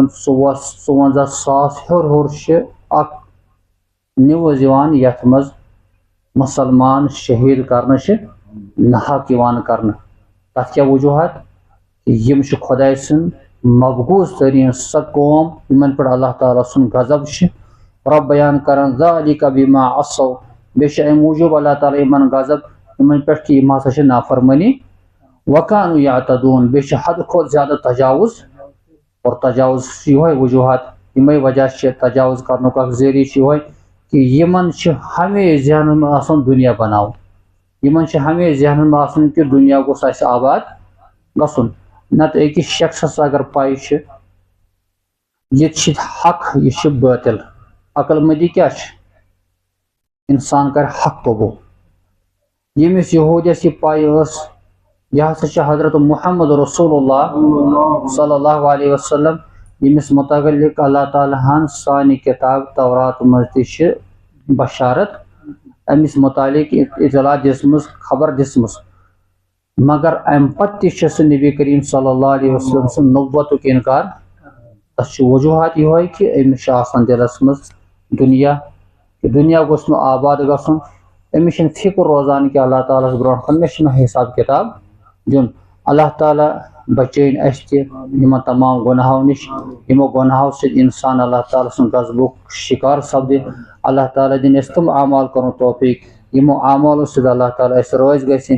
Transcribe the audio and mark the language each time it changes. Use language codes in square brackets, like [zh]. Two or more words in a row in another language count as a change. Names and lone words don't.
[ks] 54,000 ہیوٚر چھِ اکھ نِوٕز یِوان یتھ منٛز مُسلمان شہیٖد کرنہٕ چھِ ناحق یِوان کرنہٕ تتھ کیٛاہ وجوٗہات یِم چھِ خۄداے سٕنٛد مقبوٗض تریٖن سۄ قوم یِمن پٮ۪ٹھ اللہ تعالیٰ سُنٛد غضب چھُ رۄب بیان کران [ar] ذالِکَ بِما عَصَوا [ks] بیٚیہِ چھُ امہِ موٗجوٗب اللہ تعالیٰ یِمن غضب یِمن پٮ۪ٹھ کہِ یِم ہسا چھِ نافرمٲنی [ar] وَکانُوا یعتدوٗن [ks] بیٚیہِ چھِ حدٕ کھۄتہٕ زیادٕ تجاوُز اور تجاوُز چھُ یِہوے وجوٗہات یِمے وجہ چھِ تجاوُز کرنُک اکھ ذٔریعہٕ چھُ یِہوے کہِ یِمن چھِ ہمیشہِ ذہنن منٛز آسان دُنیا بناوُن یِمن چھِ ہمیشہِ ذہنن منٛز آسان کہِ دُنیا گوٚژھ اَسہِ آباد گژھُن نتہٕ أکِس شخصس اگر پاے چھِ یہِ چھِ حق یہِ چھِ باطل عقل مندی کیٛاہ چھِ انسان کرِ حق قبوٗل ییٚمِس یہوٗدیس یہِ پاے ٲس یہِ ہسا چھِ حضرت محمد رسول اللہ [ar] صلی اللہ علیہ وسلم [ks] ییٚمِس متعلق اللہ تعالیٰ ہن سانہِ کِتاب تورات منٛز تہِ چھِ بشارت أمِس متعلق اطلاع دِژمٕژ خبر دِژمٕژ مگر امہِ پتہٕ تہِ چھِ سُہ نبی کریم [ar] صلی اللہ علیہ وسلم [ks] سُنٛد نبوتُک انکار تتھ چھُ وجوٗہات یِہوے کہِ أمِس چھُ آسان دِلس منٛز دُنیا کہِ دُنیا گوٚژھ نہٕ آباد گژھُن أمِس چھنہٕ فِکر روزان کہِ اللہ تعالیٰ ہس برونٛٹھ کُن مےٚ چھُ مےٚ حساب کِتاب دیُن اللہ تعالیٰ بچٲیِن اسہِ تہِ یِمن تمام گۄنہو نِش یِمو گۄنہو سۭتۍ انسان اللہ تعالیٰ سُنٛد غضبُک شِکار سپدِ اللہ تعالیٰ دِنۍ اسہِ تِم اعمال کرُن توفیٖق یِمو اعمالو سۭتۍ اللہ تعالیٰ اسہِ رٲضۍ گژھِ